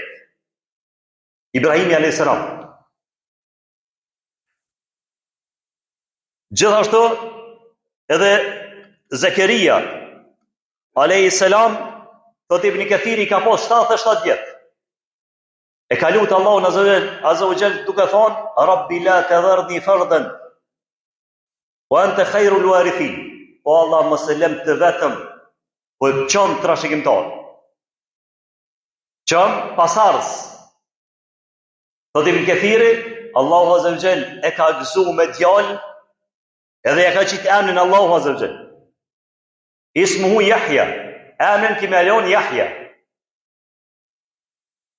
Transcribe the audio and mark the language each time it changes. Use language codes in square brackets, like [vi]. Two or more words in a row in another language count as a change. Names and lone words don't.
[sq] Ibrahimi [ar] عليه السلام. [sq] Gjithashtu edhe Zakaria [ar] عليه السلام, [sq] thot Ibn Kathiri, ka pas 77 vjet. E ka lutë Allahun [ar] عز وجل [sq] duke thonë: [ar] "رب لا تذرني فردا وأنت خير الوارثين." [sq] O Allah, mos e lëm të vetëm, po çon trashëgimtar. Çon pasardhës. Thot Ibn Kathiri, Allahu [ar] عز وجل [sq] e ka gëzu me djalë, edhe ja ka qitë emrin Allahu [ar] عز وجل. [sq] Ismuhu Yahya, emrin ki me lon Yahya.